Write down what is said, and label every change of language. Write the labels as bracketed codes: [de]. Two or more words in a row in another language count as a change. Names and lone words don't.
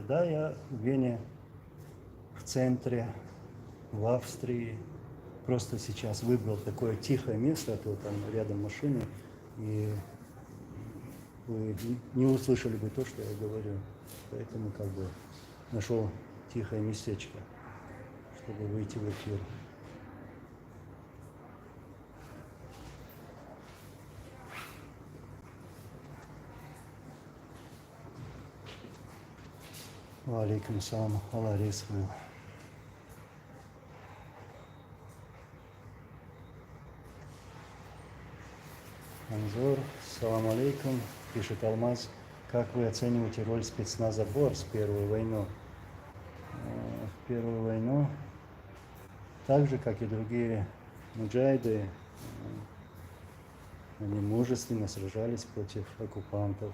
[ru] Да, я в Вене, в центре, в Австрии. Просто сейчас выбрал такое тихое место, а то там рядом машины, и вы не услышали бы то, что я говорю. Поэтому как бы нашел тихое местечко, чтобы выйти в эфир. [ar] عليكم السلام, Аллах рисую. Анзор, سلام عليكم, [ru] пишет Алмаз. Как вы оцениваете роль спецназа БОРС в Первую войну? В Первую войну, так же, как и другие муджахиды, они мужественно сражались против оккупантов.